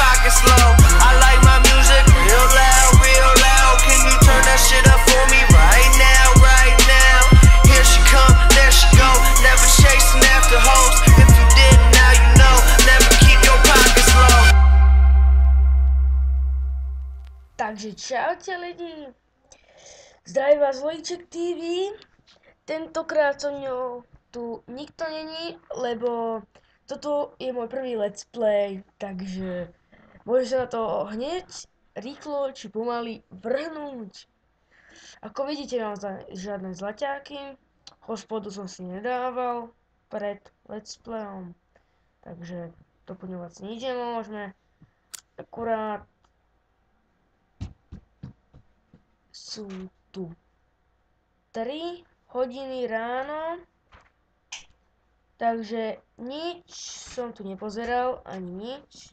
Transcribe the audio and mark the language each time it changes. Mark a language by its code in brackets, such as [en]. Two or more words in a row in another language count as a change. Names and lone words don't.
[en] pocket slow. I like my music real loud, real loud. Can you turn that shit up for me right now, right now? Here she come, there she go. Never chasing after hoes. If you didn't, now you know. Never keep your pockets low. [sk] Takže čaute lidi, zdraví vás Lojček TV, tentokrát so mňou tu nikto není, lebo toto je môj prvý [en] let's play, [sk] takže môžem sa na to hneď, rýchlo či pomaly vrhnúť. Ako vidíte, mám žiadne zlaťáky, hospodu som si nedával pred [en] let's playom, [sk] takže doplňovať si nič nemôžeme, akurát sú tu 3 hodiny ráno, takže nič som tu nepozeral, ani nič.